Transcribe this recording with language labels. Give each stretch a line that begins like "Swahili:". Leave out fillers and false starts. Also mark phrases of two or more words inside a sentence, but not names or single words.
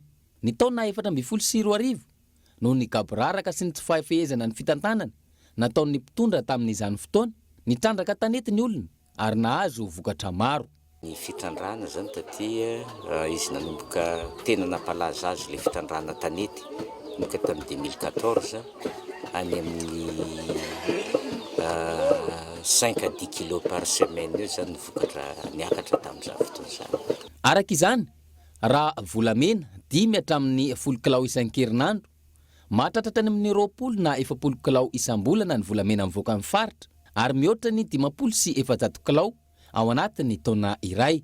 Malagasy: Ny taona 2014 no ny kaboraraka sy ny tsy fahafehezana ny fitantanana nataon'ny mpitondra tamin'izany fotoana, nitrandraka tanety ny olona ary nahazo vokatra maro. Ny fitrandrahana zany taty izy nanomboka tena nampalaza azy le fitrandrahana tanety nomboka tamin'ny 2014 any amin'ny
French: 5 à 10 kilos par semaine
Malagasy: io zany vokatra niakatra tamin'izany fotoana zany. Araka izany, raha volamena 5 hatramin'ny 10 kilao isan-kerinandro, mahatratra any amin'ny 20 na 70 kilao isam-bolana ny volamena mivoaka amin'ny faritra ary mihoatra ny 50 sy 700 kilao ao anatin'ny taona iray.